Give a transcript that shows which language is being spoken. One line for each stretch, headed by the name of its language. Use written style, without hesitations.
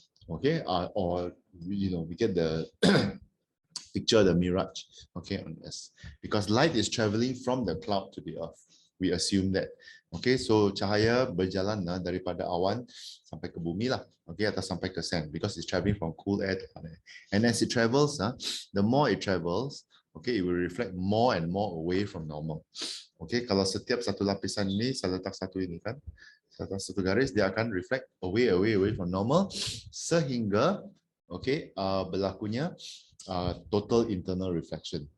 English: Okay, or we get the picture of the mirage. Okay, on this, because light is traveling from the cloud to the earth. We assume that.
Malay: Okay, so cahaya berjalan daripada awan sampai ke bumi lah.
English: Okay,
Malay: atau sampai ke
English: sand, because it's traveling from cool air to hot air. And as it travels, the more it travels, okay, it will reflect more and more away from normal.
Malay: Okay, kalau setiap satu lapisan ini saya letak satu ini kan, satu garis, dia akan
English: reflect away from normal
Malay: sehingga berlakunya total internal reflection.